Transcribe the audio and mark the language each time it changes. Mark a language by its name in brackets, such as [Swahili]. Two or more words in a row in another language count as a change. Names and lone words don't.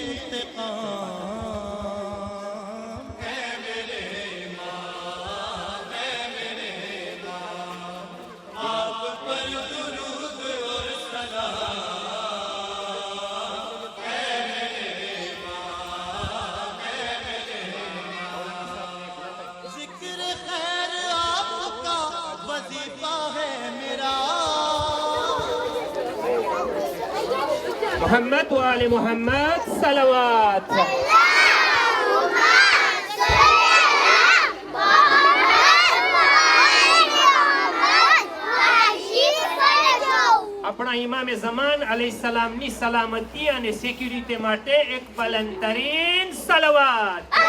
[Urdu] انتقام، اے میرے امام، اے میرے امام، آپ پر درود اور سلام، اے میرے امام، اے میرے امام، ذکر خیر آپ کا وظیفہ ہے میرا، محمد و آل محمد صلوات. [Gujarati] આપણા ઇમામ ઝમાન અલૈહિ સલામની સલામતી અને સિક્યુરિટી માટે એક બલંદતરીન સલવાત.